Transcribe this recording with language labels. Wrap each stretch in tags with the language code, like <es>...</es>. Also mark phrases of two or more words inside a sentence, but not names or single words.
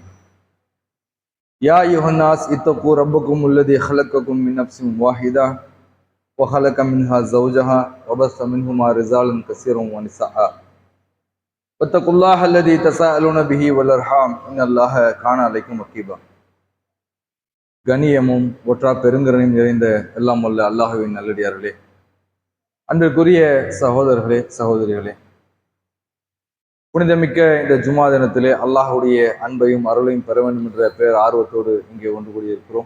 <ar>يا أيها الناس اتقوا ربكم الذي خلقكم من نفس واحدة وخلق منها زوجها وبث منهما رجالا كثيرا ونساء واتقوا الله الذي تساءلون به والأرحام إن الله كان عليكم رقيبا</ar> <ta>கண்ணியமும் ஒற்றா பெருங்கரணையும் நிறைந்த எல்லாம் வல்ல அல்லாஹ்வின் நல்லடியார்களே, அன்பிற்குரிய சகோதரர்களே சகோதரிகளே, புனிதமிக்க இந்த ஜுமா தினத்திலே அல்லாஹுடைய அன்பையும் அருளையும் பெற வேண்டும் என்ற பேர் ஆர்வத்தோடு இங்கே ஒன்று கூடியிருக்கிறோம்.</ta>